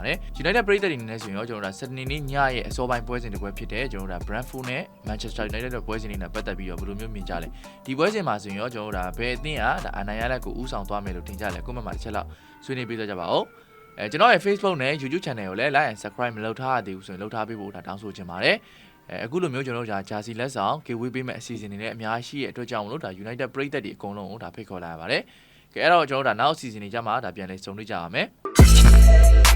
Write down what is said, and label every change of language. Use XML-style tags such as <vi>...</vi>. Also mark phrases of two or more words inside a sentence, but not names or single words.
<my>ပါတယ် United ပရိသတ်တွေအနေနဲ့ဆိုရင်တော့ကျွန်တော်တို့စနေနေ့ညရဲ့အစောပိုင်းပွဲစဉ်တစ်ပွဲဖြစ်တယ်ကျွန်တော်တို့ Brentford နဲ့ Manchester United တို့ပွဲစဉ်တွေနဲ့ပတ်သက်ပြီးတော့ဘယ်လိုမျိုးမြင်ကြလဲဒီပွဲစဉ်မှာဆိုရင်တော့ကျွန်တော်တို့ဘယ်အသင်းကဒါအနိုင်ရလက်ကိုဥဆောင်သွားမယ်လို့ထင်ကြလဲကွန်မန့်မှာတစ်ချက်လောက်ဆွေးနွေးပေးကြပါဦးကျွန်တော်ရဲ့ Facebook နဲ့ YouTube Channel ကိုလည်း</my> <en>like and subscribe</en> <my>မလုပ်ထားရသေးဘူးဆိုရင်လုပ်ထားပေးဖို့ဒါတောင်းဆိုချင်ပါတယ်အခုလိုမျိုးကျွန်တော်တို့ဂျာစီလက်ဆောင် giveaway ပေးမဲ့အစီအစဉ်တွေနဲ့အများကြီးရဲ့အတွက်ကြောင့်မလို့ဒါ United ပရိသတ်တွေအကုန်လုံးကိုဒါဖိတ်ခေါ်လာရပါတယ်ကဲအဲ့တော့ကျွန်တော်တို့ဒါနောက်အစီအစဉ်တွေကြမှာဒါပြန်လဲစုံတွေ့ကြရမယ်</my>